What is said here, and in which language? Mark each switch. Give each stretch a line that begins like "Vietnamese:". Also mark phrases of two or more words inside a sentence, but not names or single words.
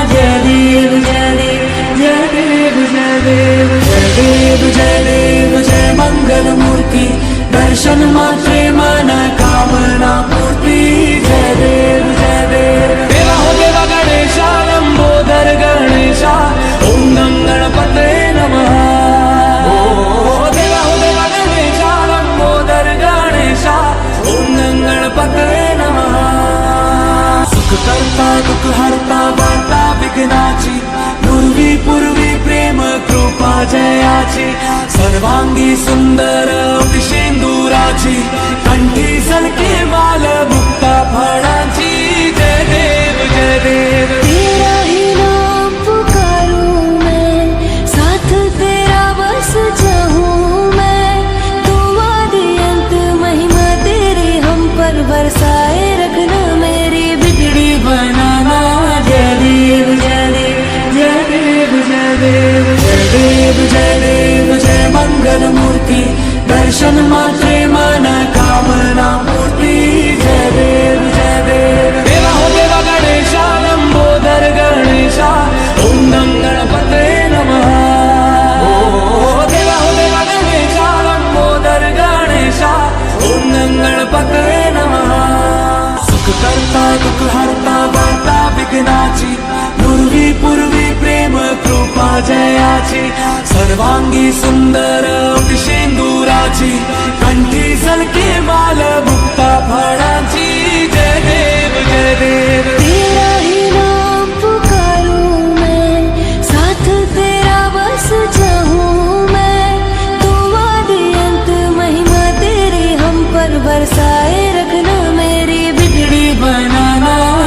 Marathi: जय देव जय देव जय देव जय देव जय देव जय देव जय मंगल मूर्ति, दर्शन मात्रे मन कामना पूर्ति. जय देव जय देव.
Hindi: देवा हो देवा गणेशा लंबोदर गणेशा,
Sanskrit: ओम नम गणपते नमः.
Hindi: देवा हो देवा गणेशा लंबोदर गणेशा,
Sanskrit: ओम नम गणपते नमः.
Marathi: सुख करता दुख हरता वार्ता विघ्नाची, पूर्वी पूर्वी प्रेम कृपा जयाची, सर्वांगी सुंदर शेंदुराची, कंठी सलके माल मुक्ता फळाची. जय देव जय देव.
Hindi: तेरा ही नाम पुकारूं मैं, साथ तेरा बस चाहूं मैं, तुम आदि अंत महिमा तेरी हम पर बरसाए रखना, मेरी बिगड़ी बनाना.
Marathi: जय देव जय देव जय देव जय देव जय देव जय देव जय मंगल मूर्ति, दर्शन मात्रे मन कामना पूर्ति. जय देव जय देव.
Hindi: देवा हो देवा गणेशा लंबोदर गणेशा,
Sanskrit: ओम नम गणपते नमः.
Hindi: देवा हो देवा गणेशा लंबोदर गणेशा,
Sanskrit: ओम नम गणपते नमः.
Marathi: सुख करता दुख हरता वार्ता विघ्नाची, पूर्वी पूर्वी प्रेम कृपा जयाची, सर्वांगी सुंदर शेंदुराची, कंठी सलके माल मुक्ता फळाची. जय देव जय देव.
Hindi: तेरा ही नाम पुकारूं मैं, साथ तेरा बस चाहूं मैं, तुम आदि अंत महिमा तेरी हम पर बरसाए रखना, मेरी बिगड़ी बनाना.